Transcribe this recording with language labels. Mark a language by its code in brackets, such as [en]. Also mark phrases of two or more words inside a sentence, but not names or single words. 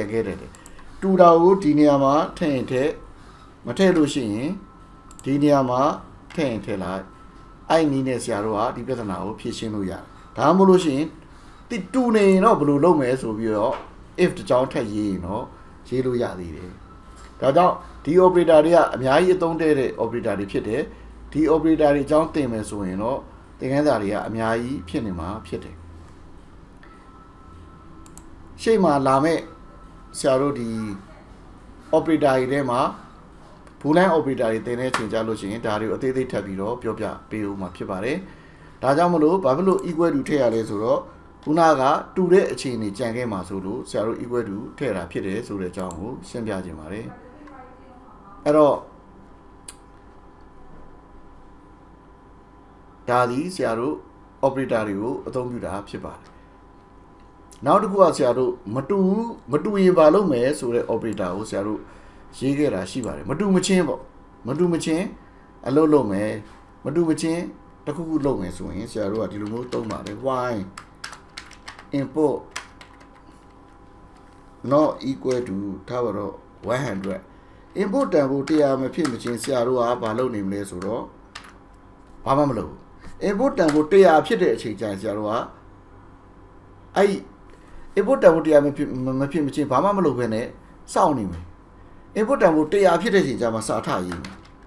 [my] ခဲ့တတ်တယ်တူတာကိုဒီနေရာမှာထည့်ရင်ထည့်မထည့်လို့ရှိရင်ဒီနေရာမှာထည့်ရင်ထည့်လိုက်အဲ့နည်းနဲ့ဆရာတို့ကဒီပြဿနာကိုဖြေရှင်းလို့ရတယ်ဒါမှမဟုတ်လို့ရှိရင်တိတူနေရင်တော့ဘယ်လိုလုပ်မယ်ဆိုပြီးတော့ if တကြောင်းထက်ရေးရင်တော့ရေးလို့ရသေးတယ်ဒါကြောင့်ဒီ operator တွေကအများကြီးအသုံးတဲ့ operator တွေဖြစ်တယ်ဒီ operator တွေအကြောင်းသင်မယ်ဆိုရင်တော့သင်ခန်းစာတွေကအများကြီးဖြစ်နေမှာဖြစ်တယ် ရှေ့မှာလာမဲ့ဆရာတို့ဒီ operator တွေထဲမှာ [en] Boolean operator [my] တွေသင်တဲ့ချိန်ကြလို့ရှိရင်ဒါတွေကိုအသေးသေးထပ်ပြီးတော့ပြောပြပေးဦးမှာဖြစ်ပါတယ်ဒါကြောင့်မလို့ဘာဖြစ်လို့ [en] equal to [my] ထည့်ရလဲဆိုတော့ခုနကတူတဲ့အခြေအနေကြံခဲ့မှာဆိုလို့ဆရာတို့ [en] equal to [my] ထည့်တာဖြစ်တယ်ဆိုတဲ့အကြောင်းကိုရှင်းပြခြင်းပါတယ်အဲ့တော့ ဒါဒီဆရာတို့ operator တွေကိုအသုံးပြုတာဖြစ်ပါတယ်နောက်တစ်ခုကဆရာတို့မတူရင်ဘာလုပ်မယ်ဆိုတဲ့ operator ကိုဆရာတို့ရေးခဲ့တာရှိပါတယ်မတူမချင်းပေါ့မတူမချင်းအလုပ်လုပ်မယ်မတူမချင်းတစ်ခုခုလုပ်မယ်ဆိုရင်ဆရာတို့ကဒီလိုမျိုးသုံးပါတယ် [en] while input not equal to [my] ထားပါတော့100 input တန်ဖိုး100မဖြစ်မချင်းဆရာတို့ကဘာလုပ်နေမလဲဆိုတော့ဘာမှမလုပ်ဘူး input တန်ဖိုး100ဖြစ်တဲ့အချိန်ကျရင်ဆရာတို့ကအဲ့ input တန်ဖိုး100မဖြစ်မချင်းဘာမှမလုပ်ဘဲနဲ့စောင့်နေမယ် input တန်ဖိုး100ဖြစ်တဲ့အချိန်ကျမှစာထရေးမယ်